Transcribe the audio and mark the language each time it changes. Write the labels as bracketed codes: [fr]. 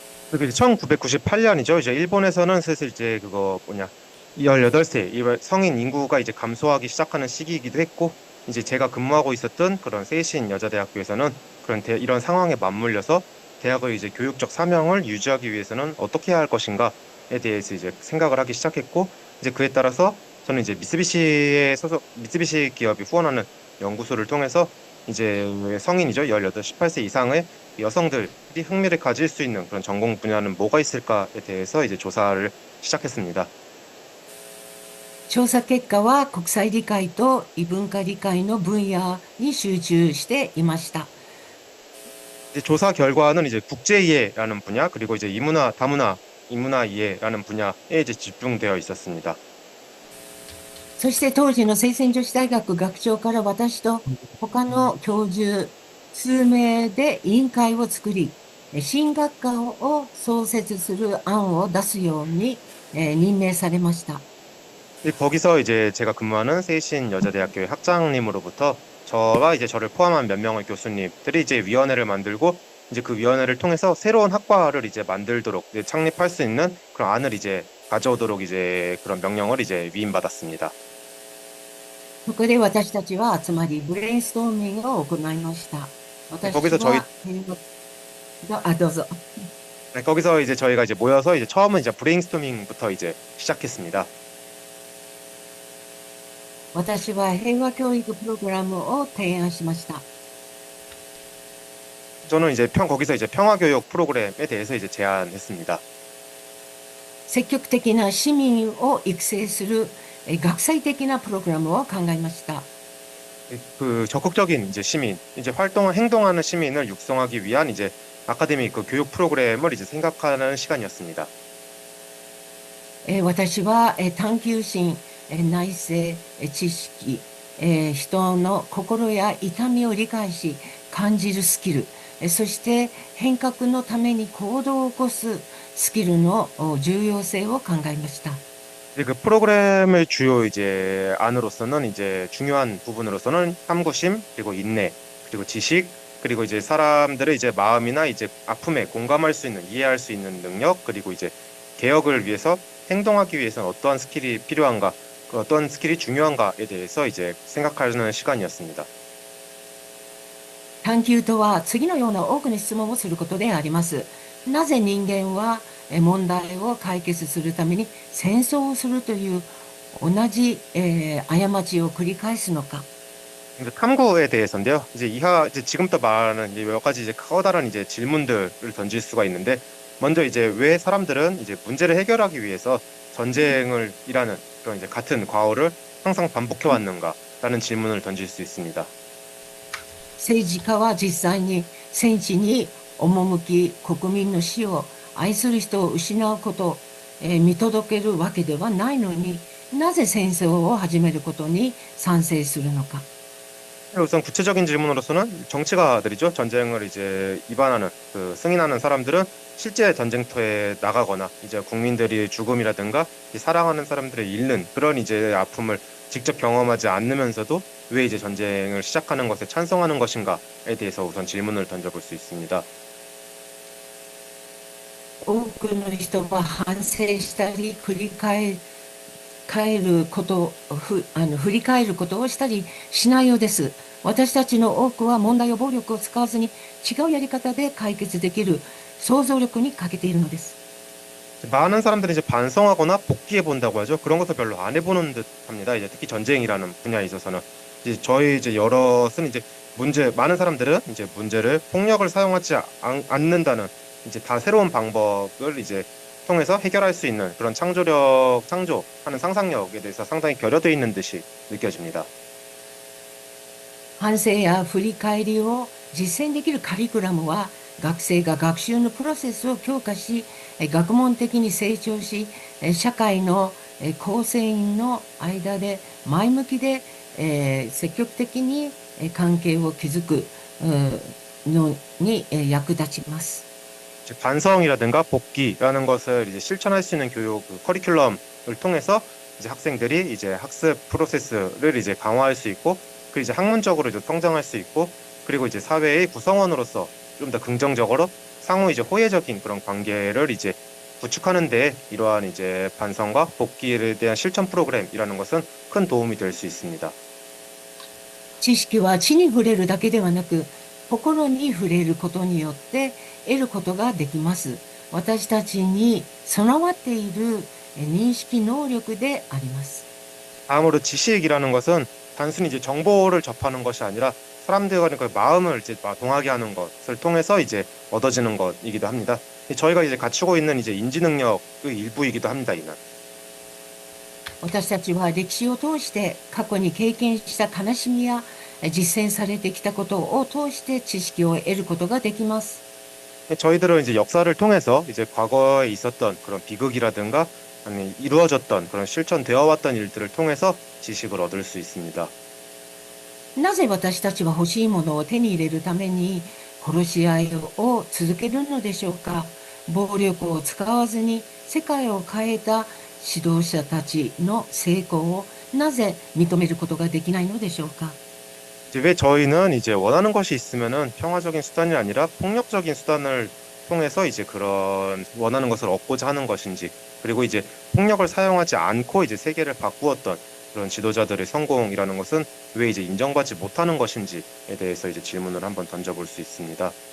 [ko] 그리고 이제 1998년이죠. 이제 일본에서는 슬슬 이제 그거 뭐냐 18세 성인 인구가 이제 감소하기 시작하는 시기이기도 했고, 이제 제가 근무하고 있었던 그런 세이신 여자대학교에서는 그런 이런 상황에 맞물려서 대학의 이제 교육적 사명을 유지하기 위해서는 어떻게 해야 할 것인가에 대해서 이제 생각을 하기 시작했고, 이제 그에 따라서 저는 이제 미쓰비시 기업이 후원하는 연구소를 통해서 이제 성인이죠. 18, 18세 이상의 여성들이 흥미를 가질 수 있는 그런 전공 분야는 뭐가 있을까에 대해서 이제 조사를 시작했습니다. [ja] 調査結果は国際理解と異文化理解の分野に集中していました。 [ko] 이제 조사 결과는 이제 국제 이해라는 분야 그리고 이제 이문화, 다문화, 인문화 이해라는 분야에 이제 집중되어 있었습니다. [ja] そして当時の清泉女子大学学長から私と他の教授数名で委員会を作り、新学科を創設する案を出すように任命されました。 [ko] 거기서 이제 제가 근무하는 세이신 여자대학교의 학장님으로부터 저와 이제 저를 포함한 몇 명의 교수님들이 이제 위원회를 만들고, 이제 그 위원회를 통해서 새로운 학과를 이제 만들도록 이제 창립할 수 있는 그런 안을 이제 가져오도록 이제 그런 명령을 이제 위임받았습니다. [ja] そこで私たちは集まりブレインストーミングを行いました。私 [ko] 거기서 저희 [ja] はどうぞ。 [ko] 네, 거기서 이제 저희가 이제 모여서 이제 처음은 이제 브레인스토밍부터 이제 시작했습니다. [ja] 私は平和教育プログラムを提案しました。 [ko] 저는 이제 거기서 이제 평화교육 프로그램에 대해서 이제 제안했습니다. [ja] 積極的な市民を育成する学際的なプログラムを考えました。 [ko] 그 적극적인 이제 시민, 이제 행동하는 시민을 육성하기 위한 이제 아카데믹 그 교육 프로그램을 이제 생각하는 시간이었습니다. [ja] 私は探求心、内省、知識、人の心や痛みを理解し感じるスキル、そして変革のために行動を起こすスキルの重要性を考えました。 [ko] 그 프로그램의 주요 이제 안으로서는 이제 중요한 부분으로서는 탐구심, 그리고 인내, 그리고 지식, 그리고 이제 사람들의 이제 마음이나 이제 아픔에 공감할 수 있는, 이해할 수 있는 능력, 그리고 이제 개혁을 위해서 행동하기 위해서는 어떠한 스킬이 필요한가, 어떤 스킬이 중요한가에 대해서 이제 생각하는 시간이었습니다. [ja] 探求とは次のような多くの質問をすることであります。なぜ人間は問題を解決するために戦争をするという同じ過ちを繰り返すのか。 [ko] 탐구에 대해서인데요. 이제 지금부터 말하는 이제 몇 가지 이제 커다란 이제 질문들을 던질 수가 있는데, 먼저 이제 왜 사람들은 이제 문제를 해결하기 위해서 전쟁을 일하는 그런 이제 같은 과오를 항상 반복해 왔는가라는 질문을 던질 수 있습니다. [ja] 政治家は実際に戦地に赴き国民の死を愛する人を失うことを見届けるわけではないのに、なぜ戦争を始めることに賛成するのか。 [ko] 우선 구체적인 질문으로서는 정치가들이죠. 전쟁을 이제 입안하는 승인하는 사람들은 실제 전쟁터에 나가거나 이제 국민들이 죽음이라든가 사랑하는 사람들을 잃는 그런 이제 아픔을 직접 경험하지 않으면서도 왜 이제 전쟁을 시작하는 것에 찬성하는 것인가에 대해서 우선 질문을 던져볼 수 있습니다. [ja] 多くの人は反省したり繰り返ること振り返ることをしたりしないようです。私たちの多くは問題や暴力を使わずに違うやり方で解決できる想像力に欠けているのです。 [ko] 많은 사람들이 이제 반성하거나 복귀해 본다고 하죠. 그런 것을 별로 안 해보는 듯합니다. 이제 특히 전쟁이라는 분야에 있어서는. 이제 저희 이제 여럿은 이제 많은 사람들은 이제 문제를 폭력을 사용하지 않는다는 이제 다 새로운 방법을 이제 통해서 해결할 수 있는 그런 창조하는 상상력에 대해서 상당히 결여되어 있는 듯이 느껴집니다. [ja] 反省や振り返りを実践できるカリキュラムは学生が学習のプロセスを強化し、学問的に成長し、社会の構成員の間で前向きで積極的に関係を築くのに役立ちます。 [ko] 즉 반성이라든가 복귀라는 것을 이제 실천할 수 있는 교육 커리큘럼을 통해서 이제 학생들이 이제 학습 프로세스를 이제 강화할 수 있고, 그리고 이제 학문적으로 이제 성장할 수 있고, 그리고 이제 사회의 구성원으로서 좀 더 긍정적으로 상호 이제 호혜적인 그런 관계를 이제 구축하는데 이러한 이제 반성과 복귀에 대한 실천 프로그램이라는 것은 큰 도움이 될 수 있습니다. [ja] 知識は知に触れるだけではなく、心に触れることによって得ることができます。私たちに備わっている認識能力であります。 [ko] 다음으로 지식이라는 것은 단순히 이제 정보를 접하는 것이 아니라 사람들과 그 마음을 이제 동하게 하는 것을 통해서 이제 얻어지는 것이기도 합니다. 저희가 이제 갖추고 있는 이제 인지 능력의 일부이기도 합니다. 이는. [ja] 私たちは歴史を通して過去に経験した悲しみや実践されてきたことを通して知識を得ることができます。 [ko] 저희들은 이제 역사를 통해서 이제 과거에 있었던 그런 비극이라든가 아니 이루어졌던 그런 실천되어 왔던 일들을 통해서 지식을 얻을 수 있습니다. [ja] なぜ私たちは欲しいものを手に入れるために殺し合いを続けるのでしょうか。暴力を使わずに世界を変えた指導者たちの成功をなぜ認めることができないのでしょうか。 [ko] 이제 왜 저희는 이제 원하는 것이 있으면은 평화적인 수단이 아니라 폭력적인 수단을 통해서 이제 그런 원하는 것을 얻고자 하는 것인지, 그리고 이제 폭력을 사용하지 않고 이제 세계를 바꾸었던 그런 지도자들의 성공이라는 것은 왜 이제 인정받지 못하는 것인지에 대해서 이제 질문을 한번 던져볼 수 있습니다.